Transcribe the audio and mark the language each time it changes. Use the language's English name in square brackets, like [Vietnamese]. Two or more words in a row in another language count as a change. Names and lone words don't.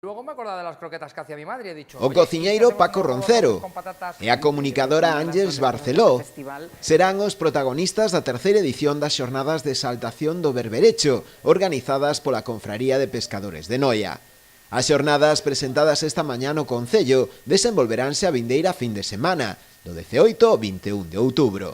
[Spanish] Luego me he acordado de las croquetas que hacía mi madre y he dicho... [Galician] O cociñeiro Paco Roncero e a comunicadora Ángeles Barceló serán os protagonistas da terceira edición das xornadas de exaltación do berberecho, organizadas pola Confraría de Pescadores de Noia. As xornadas presentadas esta mañá no Concello desenvolveránse a vindeira fin de semana, do 18 ao 21 de outubro.